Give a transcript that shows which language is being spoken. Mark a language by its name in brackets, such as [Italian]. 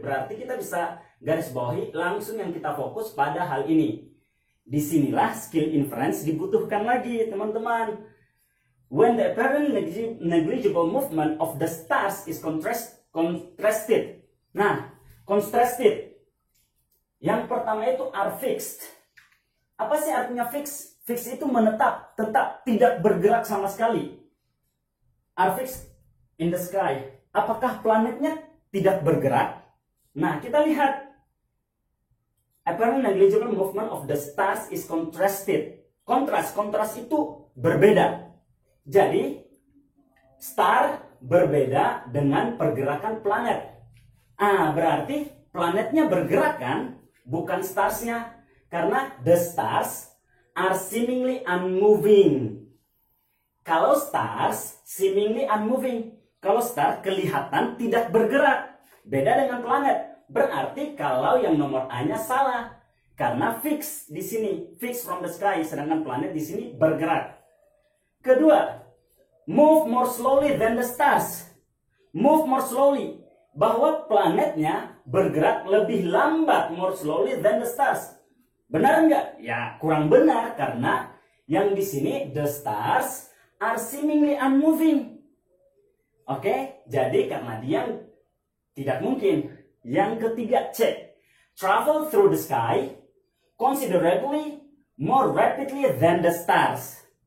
[Indonesian] Berarti kita bisa garis bawahi langsung yang kita fokus pada hal ini. Disinilah skill inference dibutuhkan lagi, teman-teman. [English] When the apparent negligible movement of the stars is contrasted. [Indonesian] Nah, contrasted. Yang pertama itu [English] are fixed. [Indonesian] Apa sih artinya fix? Fix itu menetap, tetap, tidak bergerak sama sekali. [English] Are fixed in the sky. [Indonesian] Apakah planetnya tidak bergerak? Nah, kita lihat. [English] Apparent negligible movement of the stars is contrasted. [Indonesian] Kontras itu berbeda. Jadi, star berbeda dengan pergerakan planet. Berarti planetnya bergerak kan? Bukan starsnya. [English] Karena the stars are seemingly unmoving. Kalau stars seemingly unmoving. [Indonesian] Kalau star kelihatan tidak bergerak. Beda dengan planet. Berarti kalau yang nomor A-nya salah. Karena fix di sini. [English] Fix from the sky. [Indonesian] Sedangkan planet di sini bergerak. Kedua. [English] Move more slowly than the stars. Move more slowly. [Indonesian] Bahwa planetnya bergerak lebih lambat. [English] More slowly than the stars. [Indonesian] Benar nggak? Ya, kurang benar karena yang di sini [English] the stars are seemingly unmoving. [Indonesian] Oke, jadi karena dia tidak mungkin. Yang ketiga, cek. [English] Travel through the sky considerably more rapidly than the stars.